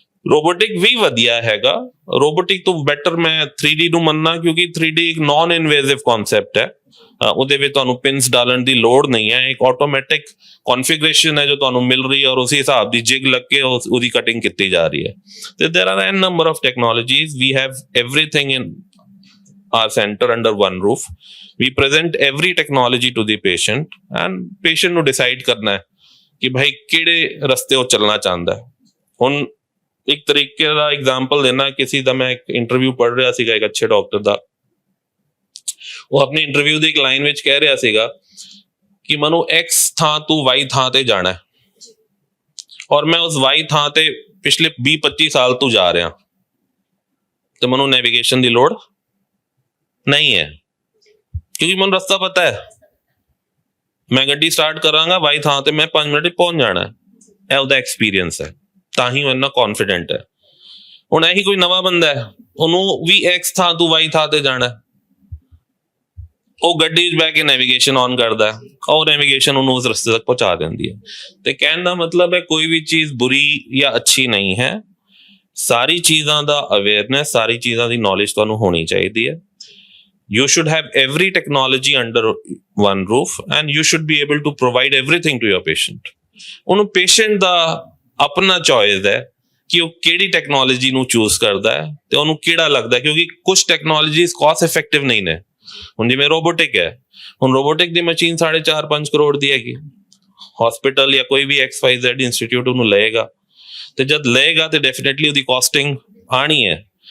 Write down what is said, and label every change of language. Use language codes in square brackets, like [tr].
[pa] Robotic ਵੀ ਵਧੀਆ ਹੈਗਾ, robotic ਤੋਂ ਬੈਟਰ ਮੈਂ 3D ਨੂੰ ਮੰਨਣਾ, ਕਿਉਂਕਿ 3D ਇੱਕ ਨਾਨ ਇਨਵੇਸਿਵ ਕਨਸੈਪਟ ਹੈ, ਉਹਦੇ ਵਿੱਚ ਤੁਹਾਨੂੰ ਪਿੰਸ ਡਾਲਣ ਦੀ ਲੋੜ ਨਹੀਂ ਹੈ, ਇੱਕ ਆਟੋਮੈਟਿਕ ਕਨਫੀਗਰੇਸ਼ਨ ਹੈ ਜੋ ਤੁਹਾਨੂੰ ਮਿਲ ਰਹੀ ਹੈ ਔਰ ਉਸੇ ਹਿਸਾਬ ਦੀ ਜਿਗ ਲੱਗ ਕੇ ਉਹਦੀ ਕਟਿੰਗ ਕੀਤੀ ਜਾ ਰਹੀ ਹੈ। [en] ਤੇ there are n number of technologies, we have everything in our center under one roof, we present every technology to the patient and patient [pa] ਨੂੰ ਡਿਸਾਈਡ ਕਰਨਾ ਹੈ ਕਿ ਭਾਈ ਕਿਹੜੇ ਰਸਤੇ ਉਹ ਚੱਲਣਾ ਚਾਹੁੰਦਾ ਹੈ। ਹੁਣ ਇੱਕ ਤਰੀਕੇ ਦਾ ਐਗਜ਼ਾਮਪਲ ਦੇਣਾ, ਕਿਸੇ ਦਾ ਮੈਂ ਇੱਕ ਇੰਟਰਵਿਊ ਪੜ੍ਹ ਰਿਹਾ ਸੀਗਾ ਇੱਕ ਅੱਛੇ ਡਾਕਟਰ ਦਾ, ਉਹ ਆਪਣੀ ਇੰਟਰਵਿਊ ਦੀ ਇੱਕ ਲਾਈਨ ਵਿੱਚ ਕਹਿ ਰਿਹਾ ਸੀਗਾ ਕਿ ਮੈਨੂੰ X ਥਾਂ ਤੋਂ Y ਥਾਂ ਤੇ ਜਾਣਾ ਹੈ ਔਰ ਮੈਂ ਉਸ Y ਥਾਂ ਤੇ ਪਿਛਲੇ 20-25 ਸਾਲ ਤੋਂ ਜਾ ਰਿਹਾ, ਤੇ ਮੈਨੂੰ ਨੈਵੀਗੇਸ਼ਨ ਦੀ ਲੋੜ ਨਹੀਂ ਹੈ ਕਿਉਂਕਿ ਮੈਨੂੰ ਰਸਤਾ ਪਤਾ ਹੈ, ਮੈਂ ਗੱਡੀ ਸਟਾਰਟ ਕਰਾਂਗਾ Y ਥਾਂ ਤੇ ਮੈਂ 5 ਮਿੰਟ ਪਹੁੰਚ ਜਾਣਾ ਹੈ, ਇਹ ਉਹਦਾ ਐਕਸਪੀਰੀਅੰਸ ਹੈ, ਤਾਂ ਹੀ ਉਹ ਇੰਨਾ ਕੌਨਫੀਡੈਂਟ ਹੈ। ਹੁਣ ਇਹੀ ਕੋਈ ਨਵਾਂ ਬੰਦਾ ਹੈ, ਉਹਨੂੰ ਵੀ X ਥਾਂ ਤੋਂ Y ਥਾਂ ਤੇ ਜਾਣਾ, ਉਹ ਗੱਡੀ 'ਚ ਬਹਿ ਕੇ ਨੈਵੀਗੇਸ਼ਨ ਔਨ ਕਰਦਾ ਹੈ, ਉਹ ਨੈਵੀਗੇਸ਼ਨ ਉਹਨੂੰ ਉਸ ਰਸਤੇ ਤੱਕ ਪਹੁੰਚਾ ਦਿੰਦੀ ਹੈ। ਤੇ ਕਹਿਣ ਦਾ ਮਤਲਬ ਹੈ ਕੋਈ ਵੀ ਚੀਜ਼ ਬੁਰੀ ਜਾਂ ਅੱਛੀ ਨਹੀਂ ਹੈ, ਸਾਰੀ ਚੀਜ਼ਾਂ ਦਾ ਅਵੇਅਰਨੈਸ, ਸਾਰੀ ਚੀਜ਼ਾਂ ਦੀ ਨੌਲੇਜ ਤੁਹਾਨੂੰ ਹੋਣੀ ਚਾਹੀਦੀ ਹੈ। [en] You should have every technology under one roof and you should be able to provide everything to your patient. [pa] ਉਹਨੂੰ ਪੇਸ਼ੈਂਟ ਦਾ ਆਪਣਾ ਚੋਇਸ ਹੈ ਕਿ ਉਹ ਕਿਹੜੀ ਟੈਕਨੋਲੋਜੀ ਨੂੰ ਚੂਜ਼ ਕਰਦਾ ਹੈ ਤੇ ਉਹਨੂੰ ਕਿਹੜਾ ਲੱਗਦਾ, ਕਿਉਂਕਿ ਕੁਝ ਟੈਕਨੋਲੋਜੀਜ਼ ਕਾਸਟ ਇਫੈਕਟਿਵ ਨਹੀਂ ਨੇ। ਹੁਣ ਜਿਵੇਂ ਰੋਬੋਟਿਕ ਹੈ, ਹੁਣ ਰੋਬੋਟਿਕ ਦੀ ਮਸ਼ੀਨ 4.5 ਕਰੋੜ ਦੀ ਹੈਗੀ, ਹਸਪੀਟਲ ਜਾਂ ਕੋਈ ਵੀ XYZ ਇੰਸਟੀਚਿਊਟ ਉਹਨੂੰ ਲਏਗਾ, ਤੇ ਜਦ ਲਏਗਾ ਤੇ ਡੈਫੀਨਿਟਲੀ ਉਹਦੀ ਕਾਸਟਿੰਗ ਆਣੀ ਹੈ।